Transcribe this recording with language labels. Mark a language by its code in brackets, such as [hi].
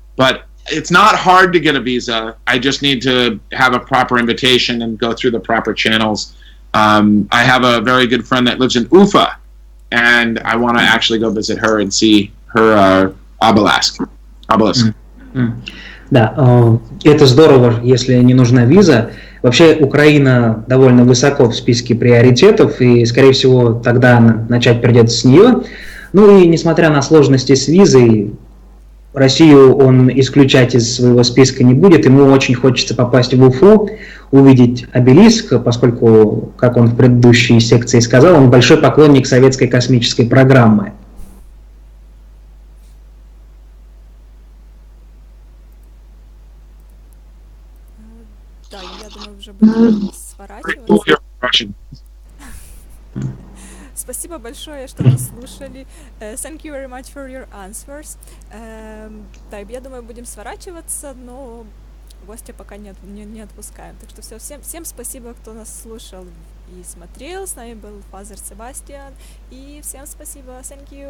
[en] But it's not hard to get a visa. I just need to have a proper invitation and go through the proper channels. I have a very good friend that lives in Ufa, and I want to actually go visit her and see her obelisk. [ru] Да, это здорово, если не нужна виза. Вообще Украина довольно высоко в списке приоритетов, и, скорее всего, тогда начать придется с нее. Ну и несмотря на сложности с визой, Россию он исключать из своего списка не будет. Ему очень хочется попасть в Уфу, увидеть обелиск, поскольку, как он в предыдущей секции сказал, он большой поклонник советской космической программы. Да, я думаю, уже будем сворачиваться. Спасибо большое, что нас слушали. [en] Thank you very much for your answers. [ru] Да, я думаю, будем сворачиваться, но гостя пока не отпускаем. Так что всем спасибо, кто нас слушал и смотрел. С нами был Фазер Себастиаан. И всем спасибо. [en] Thank you.